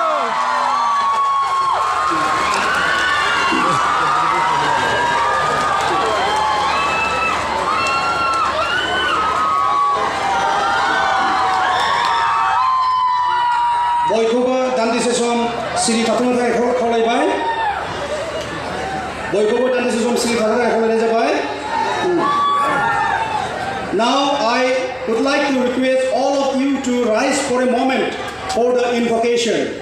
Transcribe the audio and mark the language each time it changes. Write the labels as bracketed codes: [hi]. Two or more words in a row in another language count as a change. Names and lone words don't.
[brx] बयखौबो दान्दिसे सम सिरि थाथ'नो थाखाय खावलायबाय। बयखौबो दान्दिसे सम सिरि थाथ'नो थाखाय खावलायनाय जाबाय। [en] Now I would like to request all of you to rise for a moment for the invocation.